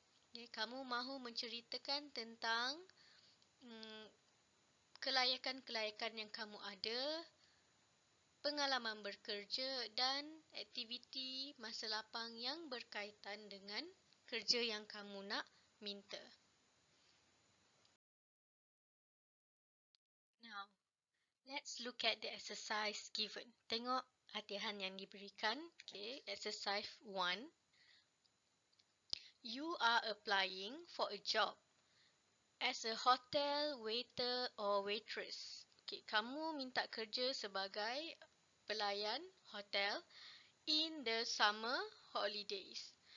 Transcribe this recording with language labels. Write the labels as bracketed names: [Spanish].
[Malay] Okay, kamu mahu menceritakan tentang kelayakan-kelayakan yang kamu ada, pengalaman bekerja dan aktiviti masa lapang yang berkaitan dengan kerja yang kamu nak minta. [English] Now, let's look at the exercise given. [Malay] Tengok latihan yang diberikan. [English] Okay, exercise 1. You are applying for a job as a hotel waiter or waitress. [Malay] Okay, kamu minta kerja sebagai pelayan hotel [English] in the summer holidays.